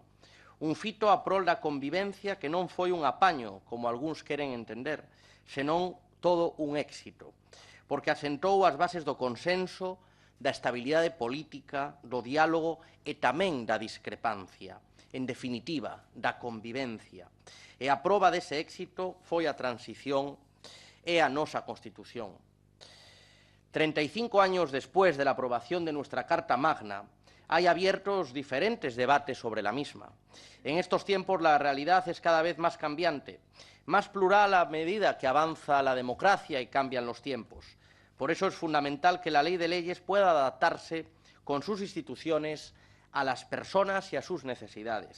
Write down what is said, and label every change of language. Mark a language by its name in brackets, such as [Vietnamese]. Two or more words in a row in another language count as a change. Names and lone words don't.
[Galician] Un fito a prol da convivencia que non foi un apaño, como algúns queren entender, senón todo un éxito, porque asentou as bases do consenso, da estabilidade política, do diálogo e tamén da discrepancia, en definitiva, da convivencia. E a proba dese éxito foi a transición e a nosa Constitución. [Spanish] 35 años después de la aprobación de nuestra Carta Magna, hay abiertos diferentes debates sobre la misma. En estos tiempos la realidad es cada vez más cambiante, más plural a medida que avanza la democracia y cambian los tiempos. Por eso es fundamental que la ley de leyes pueda adaptarse con sus instituciones a las personas y a sus necesidades.